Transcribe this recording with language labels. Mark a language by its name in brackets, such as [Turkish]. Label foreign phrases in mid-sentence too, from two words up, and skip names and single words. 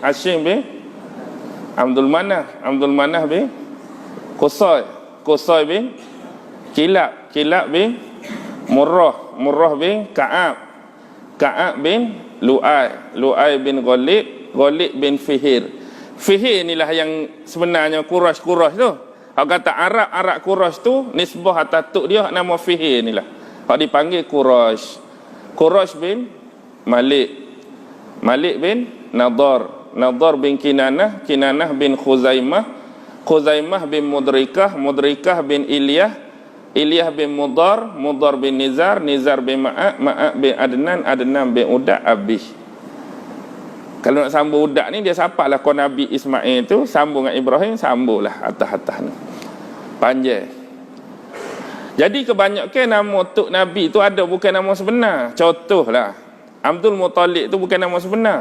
[Malay] Hashim bin Abdul Manah bin Qusay bin Kilab bin Murrah bin Ka'ab bin Lu'ay bin Ghalib bin Fihir inilah yang sebenarnya Quraisy tu. Hak kata Arab Quraisy tu nisbah atas tok dia nama Fihir inilah. Hak dipanggil Quraisy bin Malik bin Nadar bin Kinanah bin Khuzaimah bin Mudrikah bin Ilyas bin Mudar bin Nizar bin Ma'ak bin Adnan bin Udak Abih. Kalau nak sambung Udak ni dia sapalah kau Nabi Ismail tu, sambung dengan Ibrahim, sambunglah atas ni. Panjang. Jadi kebanyakan nama tok Nabi tu ada bukan nama sebenar. Contohlah Abdul Muttalib tu bukan nama sebenar.